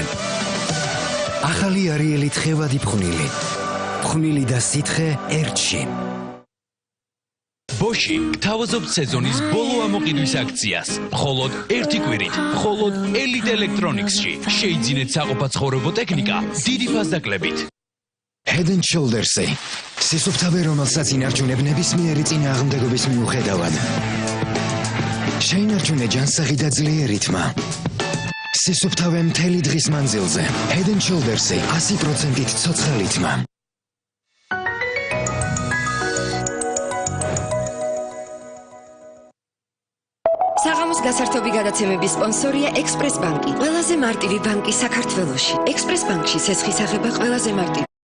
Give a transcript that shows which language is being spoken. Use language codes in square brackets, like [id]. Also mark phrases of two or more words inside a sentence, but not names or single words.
[ka] ახალი არიელი თხევადი ფხვნილი. ფხვნილი და სითხე ერთში. ბოში გთავაზობთ სეზონის ბოლო ამოყიდვის აქციას. მხოლოდ ერთი კვირით, მხოლოდ ელიტ ელექტრონიქსში. შეიძინეთ საყოფაცხოვრებო ტექნიკა დიდი ფასდაკლებით. Head and Shoulders-ი. სისუფთავე, რომელსაც ინარჩუნებ ნებისმიერი წინააღმდეგობის მიუხედავად. შეინარჩუნე ჯანსაღი და ძლიერი თმა. სისუფთავე მთელი დღის მანძილზე. Head and Shoulders-ი 100%-ით ცოცხალი თმა. საღამოს გასართობი გადაცემების სპონსორია ექსპრეს ბანკი. ყველაზე მარტივი ბანკი საქართველოში. ექსპრეს ბანკში სესხის აღება ყველაზე მარტივია.